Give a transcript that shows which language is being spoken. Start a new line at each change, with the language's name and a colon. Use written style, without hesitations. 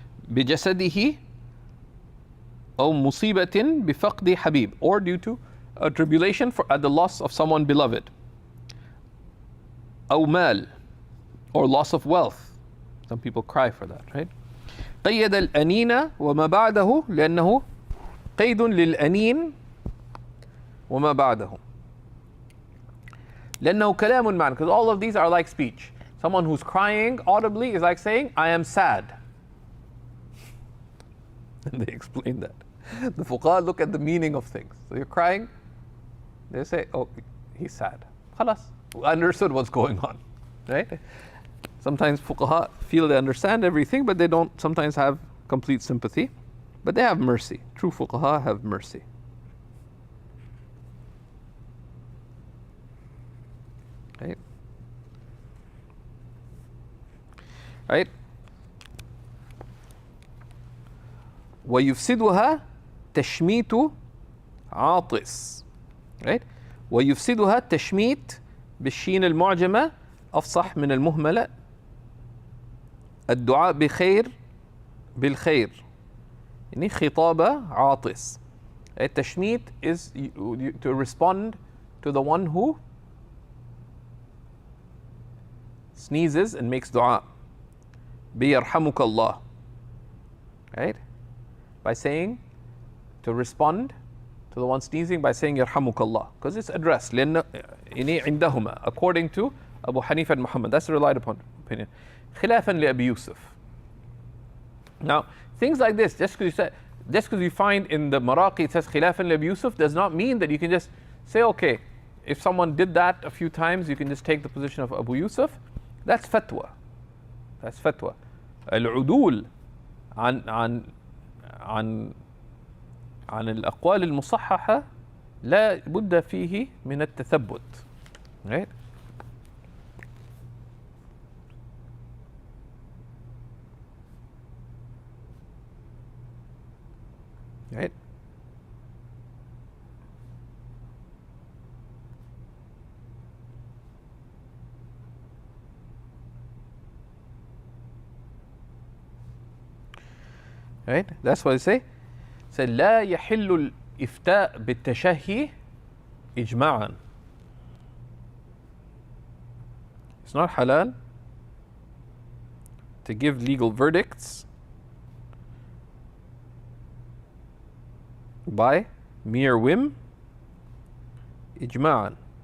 Arabic: بجسده أو مصيبة بفقد حبيب,
English: or due to a tribulation at the loss of someone beloved.
Arabic: أو مال,
English: or loss of wealth. Some people cry for that, right?
Arabic: قيد الأنين وما بعده لأنه قيد للأنين وما بعده لأنه كلام معنى,
English: because all of these are like speech. Someone who's crying audibly is like saying, I am sad. And they explain that. The fuqaha look at the meaning of things. So you're crying, they say, oh, he's sad. Khalas, understood what's going on, right? Sometimes fuqaha feel they understand everything, but they don't sometimes have complete sympathy. But they have mercy. True fuqaha have mercy. Right? Right?
Arabic: ويفسدها تشميت عاطس.
English: Right?
Arabic: ويفسدها التشميت بالشين المعجمة أفصح من المهملة الدعاء بخير بالخير يعني خطابة عاطس.
English: التشميت is to respond to the one who sneezes and makes dua.
Arabic: بيرحمك الله,
English: right? By saying, to respond to the one sneezing by saying
Arabic: يرحمك الله,
English: because it's addressed
Arabic: لأن إني عندهما,
English: according to Abu Hanifa and Muhammad. That's the relied upon opinion.
Arabic: خلافا لأبي يوسف.
English: Now, things like this, just because you find in the Maraqi it says
Arabic: خلافا لأبي يوسف,
English: does not mean that you can just say, okay, if someone did that a few times, you can just take the position of Abu Yusuf. That's fatwa. That's fatwa.
Arabic: العدول عن الأقوال المصححة لا بد فيه من التثبت.
English: Right? Right? Right? That's what I say.
Arabic: Say لا يحل الإفتاء بالتشهي إجماعا.
English: It's not halal to give legal verdicts by mere whim إجماعا.